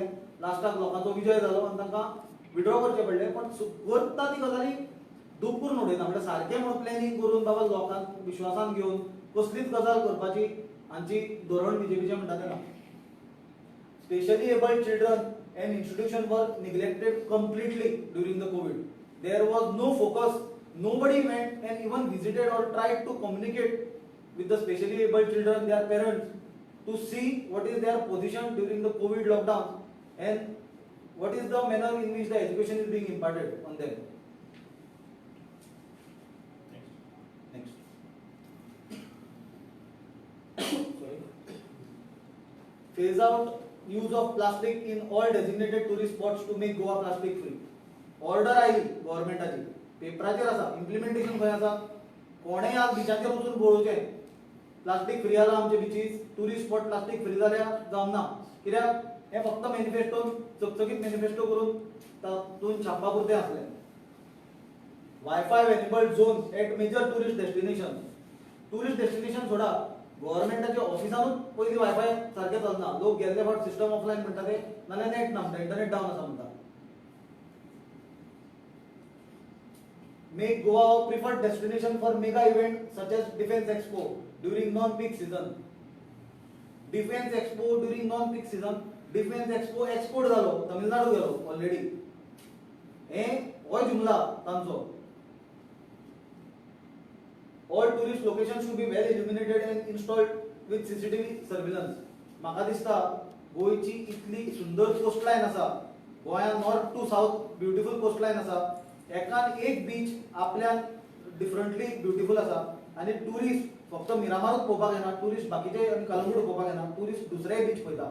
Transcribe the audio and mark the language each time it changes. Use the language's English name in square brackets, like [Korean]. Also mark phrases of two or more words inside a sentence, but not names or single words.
[Konkani] लास्टाक लोकांचो विजय जालो आनी तांकां विड्रॉ करचे पडले. पण करता ती गजाली दूख करून उडयना, म्हणजे सारकें म्हणून प्लॅनिंग करून बाबा लोकांक विश्वासान घेवन कसलीच गजाल करपाची हांची धोरण बीजेपीचें म्हणटा तें ना. [English] specially abled children and institution were neglected completely during the COVID. There was no focus. Nobody went and even visited or tried to communicate with the specially able children, their parents, to see what is their position during the COVID lockdown and what is the manner in which the education is being imparted on them. Sorry. Phase out use of plastic in all designated tourist spots to make Goa plastic free. [Konkani] Order आयली गव्हर्नमेंटाची, पेपराचेर आसा, इम्प्लिमेंटेशन खंय आसा? कोणेय आज बिचाचेर वचून बोळोवचें [English] plastic free [Konkani] जाला आमचे बिचीस, [English] tourist spot plastic free [Konkani] जाल्या जावना. कित्याक हे फक्त मॅनिफेस्टोन चकचकीत मॅनिफेस्टो करून तातूंत छापपा पुरतें आसलें. [English] WiFi enabled zone at major tourist destination [Konkani] सोडा गव्हर्नमेंटाच्या ऑफिसानूच पयलीं वायफाय सारकें चलना. लोक गेल्ले फावट [English] system offline [Konkani] म्हणटा ते, नाल्यार नेट ना म्हणटा, [English] internet down [Konkani] आसा म्हणटा. [English] Make Goa a preferred destination for mega events such as Defence Expo during non-peak season. Defence Expo during non-peak season. [Konkani] Defence Expo export जालो, तमिळनाडू गेलो ऑलरेडी. हे हो जुमला तांचो. [English] All tourist locations should be well illuminated and installed with CCTV surveillance. [Konkani] म्हाका दिसता गोयची इतली सुंदर कोस्टलायन आसा, गोंया [English] north to south beautiful coastline [Konkani] आसा. एकान एक बीच आपल्यान [English] differently beautiful [Konkani] आसा आनी टुरिस्ट फक्त मिरामारूच पळोवपाक येना, टुरिस्ट बाकीचे आनी कलंगूट पळोवपाक येना, टुरिस्ट दुसरेय बीच पळयता.